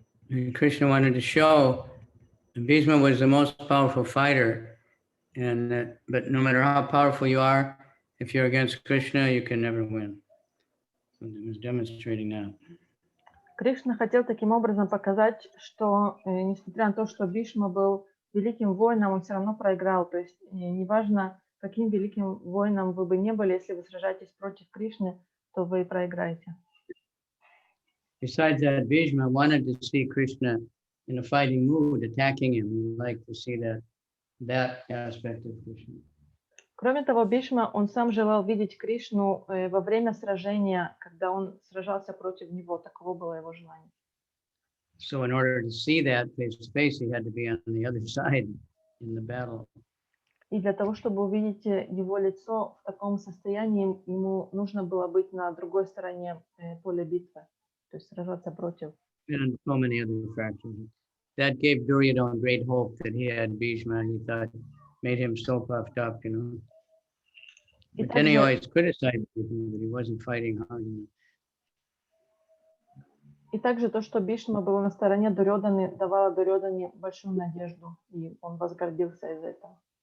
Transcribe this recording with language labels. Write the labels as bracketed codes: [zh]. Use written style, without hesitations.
[en] And Krishna wanted to show that Bhishma was the most powerful fighter, and but no matter how powerful you are, if you're against Krishna, you can never win. So he was demonstrating that. [ru] Кришна хотел таким образом показать, что несмотря на то, что Бхишма был великим воином, он все равно проиграл. То есть неважно, каким великим воином вы бы не были, если вы сражаетесь против Кришны, то вы проиграете. [en] Besides that, Bhishma wanted to see Krishna in a fighting mood, attacking him. He would like to see that aspect of Krishna. [ru] Кроме того, Бхишма, он сам желал видеть Кришну во время сражения, когда он сражался против него. Таково было его желание. [en] So in order to see that face to face, he had to be on the other side in the battle. [ru] И для того, чтобы увидеть его лицо в таком состоянии, ему нужно было быть на другой стороне поля битвы, то есть сражаться против. [en] And so many other factors. That gave Duryodhana great hope that he had Bhishma. He thought, made him so puffed up, you know. But then he always criticized Bhishma that he wasn't fighting hard enough. [ru] И также то, что Бхишма был на стороне Дурьоданы, давало Дурьодане большую надежду, и он возгордился из этого.